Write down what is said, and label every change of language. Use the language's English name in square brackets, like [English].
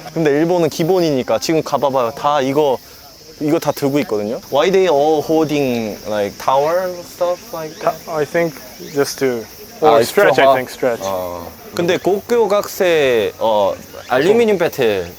[Korean] 근데 일본은 기본이니까 지금 가봐봐요. 다 이거 다 들고 있거든요. [English] Why they all holding like tower stuff like that? I think just to stretch. I think stretch. [Korean] 근데 고교 학생 알루미늄 배트